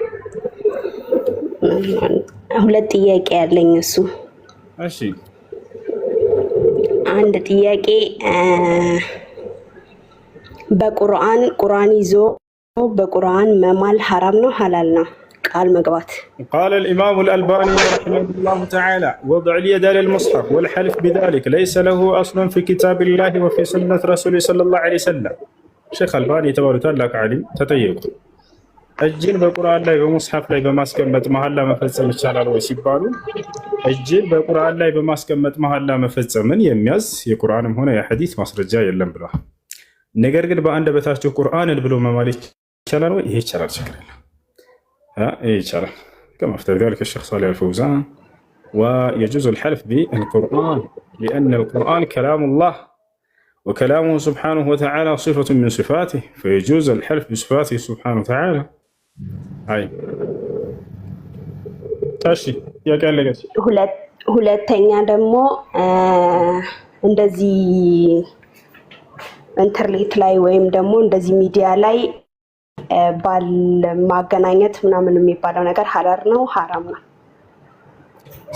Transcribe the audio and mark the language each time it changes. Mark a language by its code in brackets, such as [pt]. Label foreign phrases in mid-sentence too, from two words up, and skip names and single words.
[am] 2 ጥያቄ ያለኝ እሱ። እሺ አንድ ጥያቄ ቁርአን ይዞ በቁርአን መማል ሐራም ነው ሐላል ነው? ቃል መግባት [ar] قال الإمام الألباني رحمه الله تعالى وضع اليد على المصحف والحلف بذلك ليس له أصل في كتاب الله وفي سنة رسوله صلى الله عليه وسلم. [am] شيخ الباني የተባሉ ታላቅ ዓሊም ተጠየቁ፣ እጅን በቁርአን ላይ በሙስሐፍ ላይ በማስቀመጥ መሐላ መፈጸም ይቻላል ወይ ሲባሉ እጅን በቁርአን ላይ በማስቀመጥ መሐላ መፈጸምን የሚያዝ የቁርአንም ሆነ የሐዲስ ማስረጃ የለም ብለዋል። ነገር ግን በአንደበታቸው ቁርአንን ብሎ መማል ይቻላል ወይ? ይሄ ይቻላል፣ ችግር የለም። ይሄ ይቻላል። [ar] كما افتى ذلك الشيخ صالح الفوزان ويجوز الحلف بالقرآن لأن القرآن كلام الله وكلامه سبحانه وتعالى صفة من صفاته فيجوز الحلف بصفاته سبحانه وتعالى. هاي تاشي يا قال لك [am] ሁለተኛ ደግሞ እንደዚህ ኢንተርኔት ላይ ወይም ደግሞ እንደዚህ ሚዲያ ላይ ባል ማገናኘት ምናምን የሚባለው ነገር ሐላል ነው ሐራም ነው?